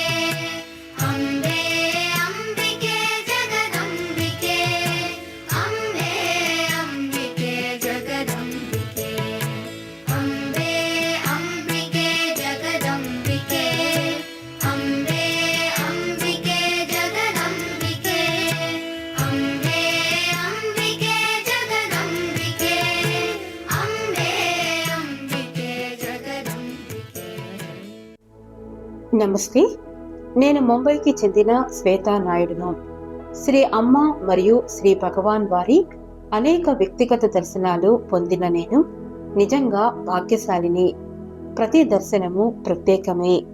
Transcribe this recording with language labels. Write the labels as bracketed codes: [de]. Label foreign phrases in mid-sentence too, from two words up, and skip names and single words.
[sa] अम्बे अम्बिके जगदम्बिके अम्बे अम्बिके जगदम्बिके अम्बे अम्बिके जगदम्बिके अम्बे अम्बिके जगदम्बिके अम्बे अम्बिके जगदम्बिके अम्बे अम्बिके जगदम्बिके। [te] నమస్తే. నేను ముంబైకి చెందిన శ్వేతా నాయుడును. శ్రీ అమ్మ మరియు శ్రీ భగవాన్ వారి అనేక వ్యక్తిగత దర్శనాలు పొందిన నేను నిజంగా భాగ్యశాలిని. ప్రతి దర్శనము ప్రత్యేకమే.